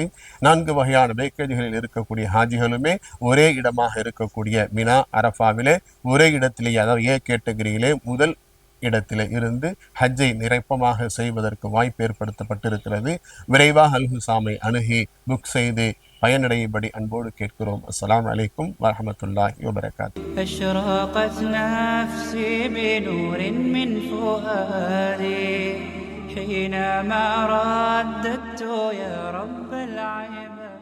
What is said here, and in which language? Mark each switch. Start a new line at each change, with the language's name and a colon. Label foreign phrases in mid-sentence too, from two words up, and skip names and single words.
Tamil: 4 வகையான பேக்கேஜுகளில் இருக்கக்கூடிய ஹாஜிகளுமே ஒரே இடமாக இருக்கக்கூடிய மினா அரஃபாவிலே ஒரே இடத்திலேயே, அதாவது
English: A category
Tamil: முதல் இடத்திலே இருந்து ஹஜ்ஜை நிறைப்பமாக செய்வதற்கு வாய்ப்பு ஏற்படுத்தப்பட்டிருக்கிறது. விரைவாக அல்ஹுசாமை அணுகி புக் செய்து பயனடையும்படி அன்போடு கேட்கிறோம்.
Arabic: السلام عليكم ورحمة الله وبركاته. أشرقت نفسي بنور من فؤادي حينما رددت يا رب العباد.